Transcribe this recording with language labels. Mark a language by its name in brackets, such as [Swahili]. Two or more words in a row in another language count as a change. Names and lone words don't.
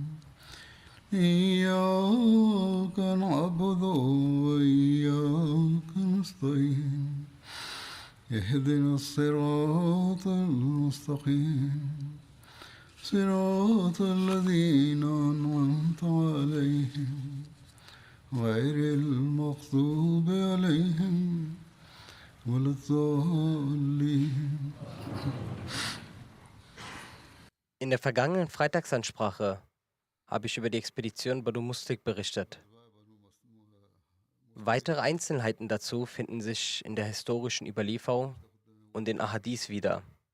[Arabic] إياك نعبد وإياك نستعين اهدنا الصراط المستقيم صراط الذين أنعمت عليهم غير المغضوب عليهم ولا الضالين. [German] In der vergangenen Freitagsansprache habe ich über die Expedition Banu Muslik berichtet. Weitere Einzelheiten dazu finden sich in der historischen Überlieferung und den Ahadith wieder.